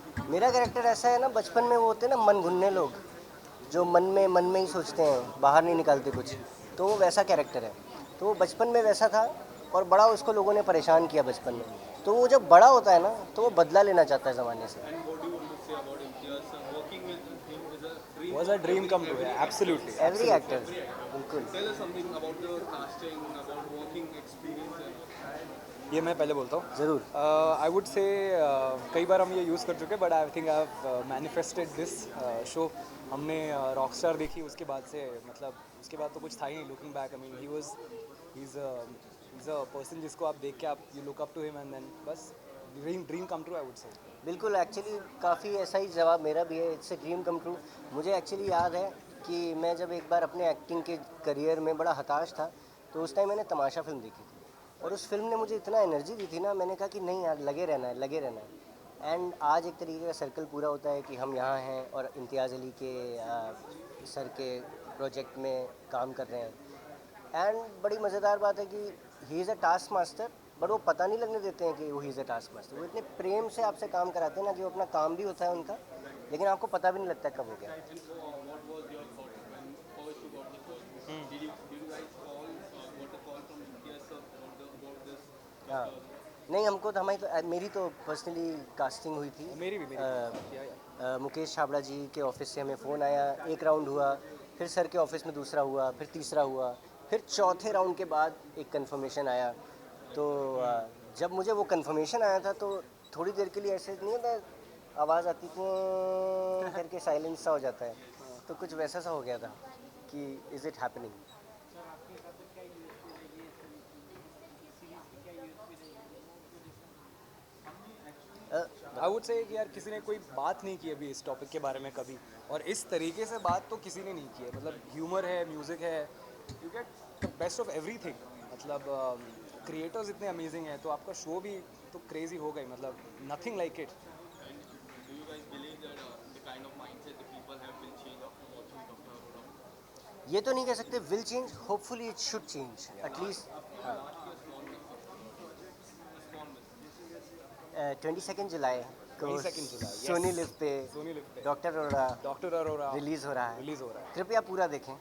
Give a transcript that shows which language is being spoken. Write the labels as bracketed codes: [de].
[hi] मेरा कैरेक्टर ऐसा है ना, बचपन में वो होते हैं ना मन घुन्ने लोग, जो मन में ही सोचते हैं, बाहर नहीं निकालते कुछ, तो वो वैसा कैरेक्टर है। तो वो बचपन में वैसा था और बड़ा उसको लोगों ने परेशान किया बचपन में, तो वो जब बड़ा होता है ना तो वो बदला लेना चाहता है ज़माने से। [en] And what do you want to say about Imtiaz? Working with him is a dream. Was a dream come true, absolutely. Every actor, बिल्कुल। Tell us something about the casting, about working experience and all. [hi] ये मैं पहले बोलता हूँ। ज़रूर। [en] I would say [hi] कई बार हम ये यूज़ कर चुके हैं, [en] But I think I have manifested this show. [hi] हमने रॉकस्टार देखी, उसके बाद से मतलब उसके बाद तो कुछ था ही नहीं। [en] looking back, I mean he is a person [hi] जिसको आप देख के आप [en] You look up to him and then बस dream come true, I would say. [hi] बिल्कुल, एक्चुअली काफ़ी ऐसा ही जवाब मेरा भी है, [en] It's a dream come true. [hi] मुझे एक्चुअली याद है कि मैं जब एक बार अपने एक्टिंग के करियर में बड़ा हताश था, तो उस टाइम मैंने तमाशा फिल्म देखी थी और उस फिल्म ने मुझे इतना एनर्जी दी थी ना, मैंने कहा कि नहीं यार, लगे रहना है, लगे रहना है। एंड आज एक तरीके का सर्कल पूरा होता है कि हम यहाँ हैं और इम्तियाज़ अली के सर के प्रोजेक्ट में काम कर रहे हैं। एंड बड़ी मज़ेदार बात है कि [en] he is a taskmaster, [hi] but वो पता नहीं लगने देते हैं कि वो he is a task master. वो इतने प्रेम से आपसे काम कराते हैं ना कि वो अपना काम भी होता है उनका, लेकिन आपको पता भी नहीं लगता कब हो गया। [en] And what was your thought when first you got the call? Did you guys got a call from Imtiaz sir about this? [hi] हाँ, नहीं, हमको तो मेरी तो पर्सनली कास्टिंग हुई थी। मेरी भी मुकेश छाबड़ा जी के ऑफिस से हमें फ़ोन आया, एक राउंड हुआ, फिर सर के ऑफिस में दूसरा हुआ, फिर तीसरा हुआ, फिर चौथे राउंड के बाद एक कंफर्मेशन आया। तो जब मुझे वो कंफर्मेशन आया था तो थोड़ी देर के लिए ऐसे नहीं होता, आवाज़ आती करके साइलेंस सा हो जाता है, तो कुछ वैसा सा हो गया था कि [en] Is it happening. I would say [hi] कि यार किसी ने कोई बात नहीं की अभी इस टॉपिक के बारे में कभी, और इस तरीके से बात तो किसी ने नहीं की है। मतलब ह्यूमर है, म्यूज़िक है, [en] You get the best of everything. [hi] मतलब क्रिएटर्स इतने अमेजिंग हैं, तो आपका शो भी तो क्रेजी हो गई, मतलब [en] Nothing like it. Do you guys believe that the kind of mindset the people have will change after watching Dr. Arora? [hi] ये तो नहीं कह सकते [en] Will change, hopefully it should change at least. [hi] 22 जुलाई को 22 जुलाई, yes. सोनी लिव पे सोनी लिव पे doctor Arora release release हो रहा है। हो रहा है। कृपया पूरा देखें,